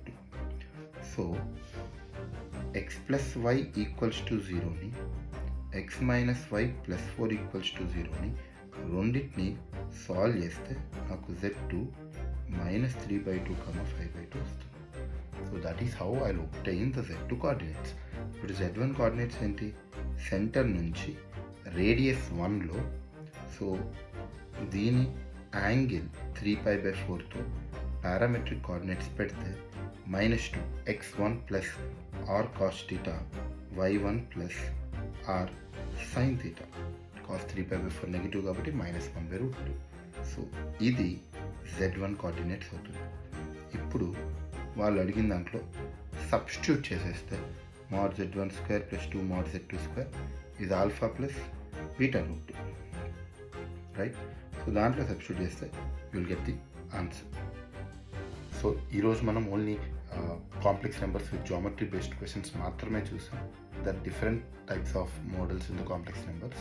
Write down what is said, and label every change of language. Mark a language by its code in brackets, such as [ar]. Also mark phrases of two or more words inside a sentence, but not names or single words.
[en] So x plus y equals to 0ని x minus y plus 4 equals to 0ని [te] రెండింటిని సాల్వ్ చేస్తే నాకు [en] z2 -3/2, 5/2 వస్తుంది. So that is how I obtain the z2 coordinates. [te] ఇప్పుడు z1 కోఆర్డినేట్స్ ఏంటి? సెంటర్ నుంచి రేడియస్ 1లో, సో దీని యాంగిల్ 3π/4తో [en] parametric coordinates [te] పెడితే -2 x1 ప్లస్ r cos θ y1 ప్లస్ r sin θ. cos 3π/4 నెగిటివ్ కాబట్టి -1/√2. సో ఇది z1 కోఆర్డినేట్స్ అవుతుంది. ఇప్పుడు వాళ్ళు అడిగిన దాంట్లో సబ్స్టిట్యూట్ చేసేస్తే mod z1² + 2 mod z2² ఇది ఆల్ఫా ప్లస్ β√2. రైట్. సో దాంట్లో సబ్స్టిట్యూట్ చేస్తే [en] you will get the answer. [te] సో ఈరోజు మనం [en] only complex numbers with geometry based questions [te] మాత్రమే చూసాం. [en] There different types of models in the complex numbers.